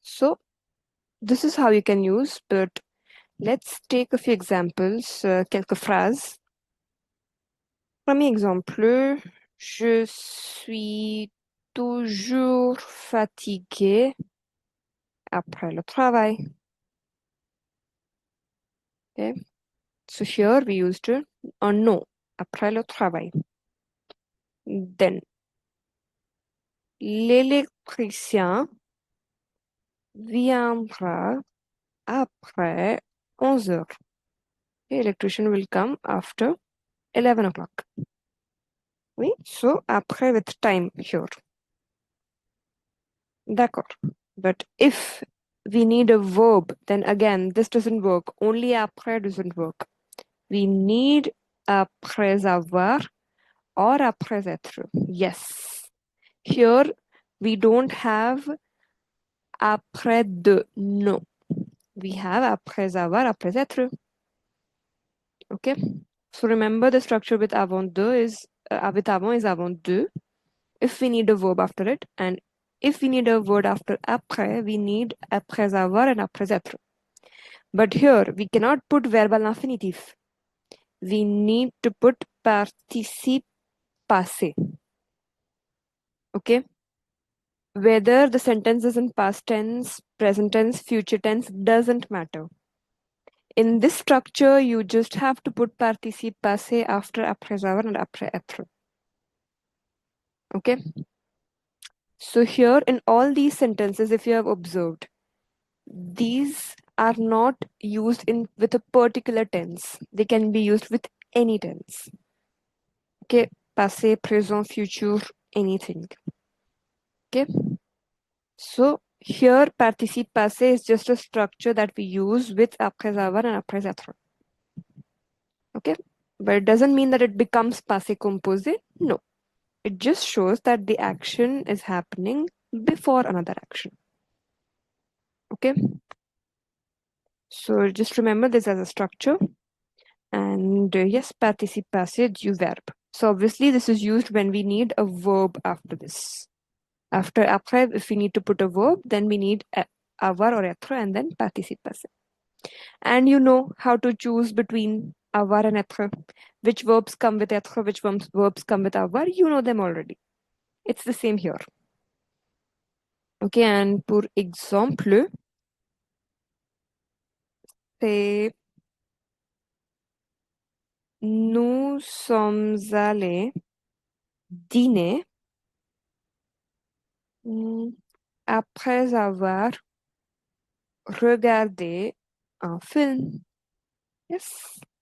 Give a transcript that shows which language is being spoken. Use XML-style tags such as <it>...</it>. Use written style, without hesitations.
<en>So this is how you can use, but let's take a few examples,</en> <fr>quelques phrases. Premier exemple, je suis toujours fatiguée après le travail.</fr> <en>Okay. So here we used</en> <fr>un nom après le travail.</fr> <en>Then,</en> <fr>l'électricien viendra après 11 heures.</fr> <en>The electrician will come after 11 o'clock.</en> <fr>Oui,</fr> <en>so après with time here.</en> <fr>D'accord.</fr> <en>But if we need a verb, then again, this doesn't work. Only après doesn't work. We need après avoir or après être. Yes. Here, we don't have après de. No. We have après avoir, après être. Okay. So remember the structure with avant deux is with avant is avant deux. If we need a verb after it, and if we need a word after après, we need après avoir and après être. But here we cannot put verbal infinitive. We need to put participe passé. Okay. Whether the sentence is in past tense, present tense, future tense doesn't matter. In this structure, you just have to put participe passé after après avoir and après être. Okay. So here in all these sentences, if you have observed, these are not used in with a particular tense. They can be used with any tense. Okay, passé, présent, future, anything. Okay. So here participe passé is just a structure that we use with après avoir and après être. Okay. But it doesn't mean that it becomes passé composé. No. It just shows that the action is happening before another action. Okay. So just remember this as a structure. And yes,</en> <fr>participe passé du verbe.</fr> <en>So obviously this is used when we need a verb after this. After après, if we need to put a verb, then we need avoir or être and then participe passé. And you know how to choose between avoir and être. Which verbs come with être, which verbs come with avoir, you know them already. It's the same here. Okay, and</en> <fr>pour exemple, c'est nous sommes allés dîner après avoir regardé un film.</fr> <en>Yes.</en>